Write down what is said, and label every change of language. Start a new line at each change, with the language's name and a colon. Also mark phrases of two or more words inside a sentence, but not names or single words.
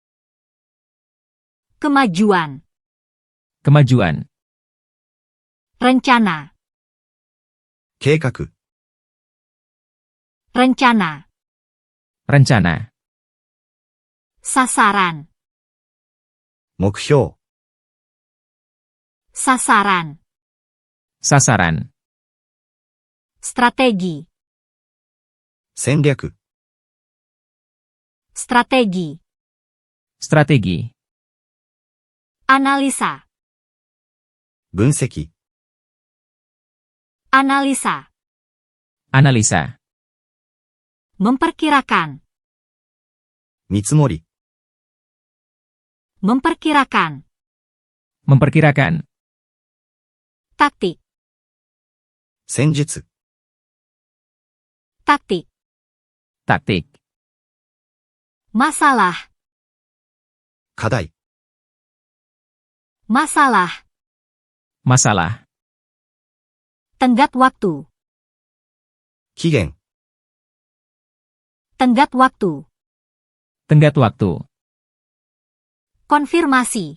Indonesian: kemajuan, kemajuan, rencana,
Japanese: 計画、
Indonesian: rencana, rencana, sasaran,
Japanese: 目標、
Indonesian: sasaran, sasaran, strategi,
Japanese: 戦略、
Indonesian: strategi, strategi, analisa,
Japanese: 分析、
Indonesian: analisa, analisa, memperkirakan,
Japanese: 見積もり、
Indonesian: memperkirakan, memperkirakan, taktik,
Japanese: 戦術、
Indonesian: taktik, taktik, masalah,
Japanese: 課題、
Indonesian: masalah, masalah, tenggat waktu,
Japanese: 期限、
Indonesian: tenggat waktu, tenggat waktu, konfirmasi,